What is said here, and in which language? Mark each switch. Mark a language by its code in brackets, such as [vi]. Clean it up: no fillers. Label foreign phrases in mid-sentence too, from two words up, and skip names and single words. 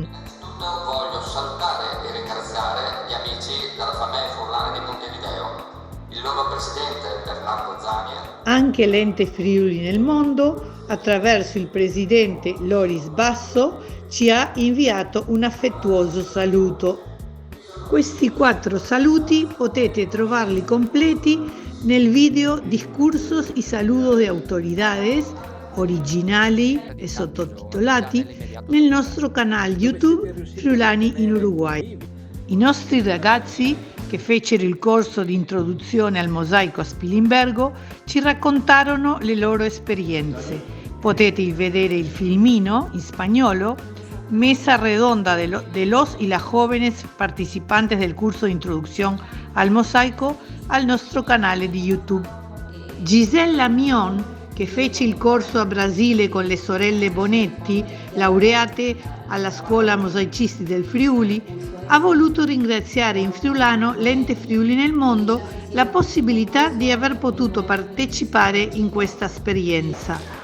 [it] Voglio salutare e ringraziare gli amici della Famee Furlane di Montevideo, il loro presidente Bernardo Zannier. Anche l'ente Friuli nel mondo, attraverso il presidente Loris Basso, ci ha inviato un affettuoso saluto. Questi 4 saluti potete trovarli completi nel video Discursos y saludos de autoridades, originali e sottotitolati, nel nostro canale YouTube Friulani in Uruguay. I nostri ragazzi che fecero il corso di introduzione al mosaico a Spilimbergo ci raccontarono le loro esperienze. Potete vedere il filmino in spagnolo, Mesa Redonda de los y las jóvenes participantes del curso de introducción al mosaico, al nostro canale di YouTube. Gisella Mion, che fece il corso a Brasile con le sorelle Bonetti, laureate alla Scuola Mosaicisti del Friuli, ha voluto ringraziare in friulano l'ente Friuli nel mondo la possibilità di aver potuto partecipare in questa esperienza.